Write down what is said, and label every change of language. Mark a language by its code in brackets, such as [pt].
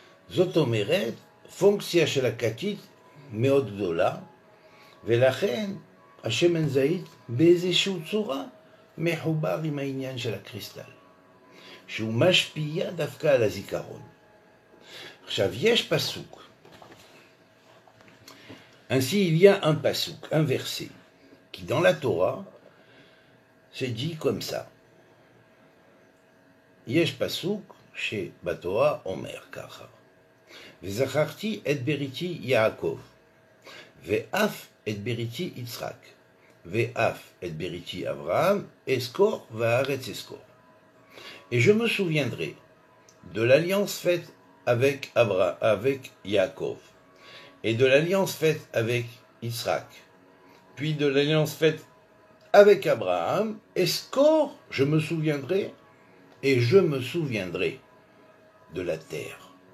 [he] זאת אומרת, פונקציה של הכתית מאוד גדולה, ולכן השמן זית באיזושהי צורה מחובר עם העניין של הקריסטל, שהוא משפיע דווקא על הזיכרון. עכשיו, יש פסוק. [fr] Ainsi, il y a un pasuk, un verset, qui dans la Torah se dit comme ça. [he] יש פסוק שבתורה אומר ככה. וזכרתי את בריתי יעקב, ואף את בריתי יצחק, ואף את בריתי אברהם, אזכור והארץ אזכור. [fr] Et je me souviendrai de l'alliance faite avec Yaakov, et de l'alliance faite avec Israël, puis de l'alliance faite avec Abraham, Escor, je me souviendrai, et je me souviendrai de la terre.